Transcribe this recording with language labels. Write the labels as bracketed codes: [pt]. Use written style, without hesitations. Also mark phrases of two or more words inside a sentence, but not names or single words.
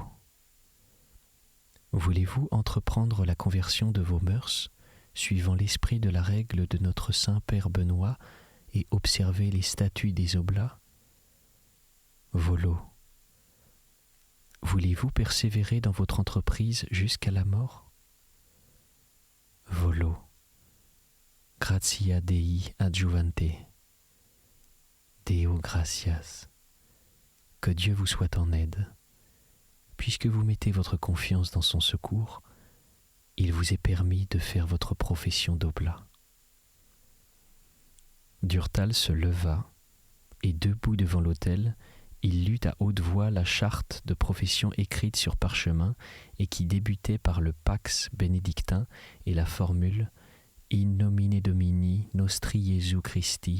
[fr] Voulez-vous entreprendre la conversion de vos mœurs, suivant l'esprit de la règle de notre saint Père Benoît, et observer les statuts des oblats? [la] Volo. [fr] Voulez-vous persévérer dans votre entreprise jusqu'à la mort? [la] Volo. Gratia Dei adjuvante. Deo gratias. [fr] Que Dieu vous soit en aide. Puisque vous mettez votre confiance dans son secours, il vous est permis de faire votre profession d'oblat. Durtal se leva, et debout devant l'autel, il lut à haute voix la charte de profession écrite sur parchemin et qui débutait par le Pax bénédictin et la formule [la] In nomine Domini nostri Jesu Christi.